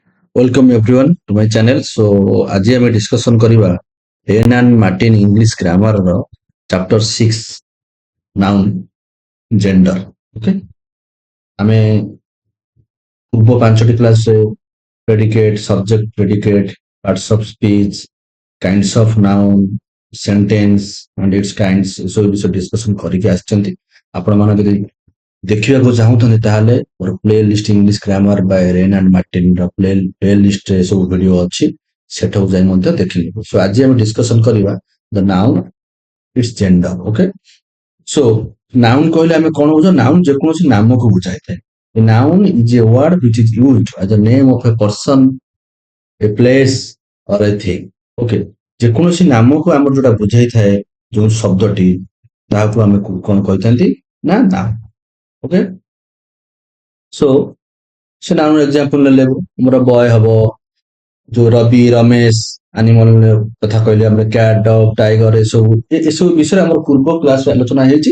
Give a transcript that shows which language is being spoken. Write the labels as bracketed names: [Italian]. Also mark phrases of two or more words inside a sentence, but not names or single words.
[English] Welcome everyone to my channel. [Odia] So ଆଜି ଆମେ discussion କରିବା ହେନ୍ ଆଣ୍ଡ ମାର୍ଟିନ [English] English grammar [Odia] ର [English] chapter 6 noun gender. [Odia] Okay, ଆମେ ପୂର୍ବ ପାଞ୍ଚଟି କ୍ଲାସରେ [English] predicate, subject predicate, parts of speech, kinds of noun, sentence and its kinds [Odia] ଏସବୁ ବିଷୟ discussion କରିକି ଆସିଛନ୍ତି। ଆପଣମାନେ ଯଦି ଦେଖିବାକୁ ଚାହୁଁଛନ୍ତି ତାହେଲେ ମୋର [English] play list English grammar by Wren and Martin [Odia] ର [English] play listରେ [Odia] ସବୁ ଭିଡିଓ ଅଛି, ସେଠାକୁ ଯାଇ ମଧ୍ୟ ଦେଖିନେବେ। ସୋ ଆଜି ଆମେ ଡିସ୍କସନ କରିବା [English] the noun its gender. [Odia] ଓକେ, ସୋ ନାଉନ କହିଲେ ଆମେ କଣ ବୁଝ? ନାଉନ ଯେକୌଣସି ନାମକୁ ବୁଝାଇଥାଏ। [English] noun is a word which is used as a name of a person, a place or a thing. [Odia] ଓକେ, ଯେକୌଣସି ନାମକୁ ଆମର ଯୋଉଟା ବୁଝାଇଥାଏ ଯୋଉ ଶବ୍ଦଟି, ତାହାକୁ ଆମେ କଣ କହିଥାନ୍ତି ନା ନାଉନ। ଓକେ, ସୋ ସେ ନାଉନ ଏକ୍ସାମ୍ପଲ ନେଲେ ଆମର ବୟ ହବ, ଯୋଉ ରବି, ରମେଶ, ଆନିମଲ କଥା କହିଲେ ଆମର [English] cat, dog, tiger [Odia] ଏସବୁ ବିଷୟରେ ଆମର ପୂର୍ବ କ୍ଲାସରେ ଆଲୋଚନା ହେଇଛି।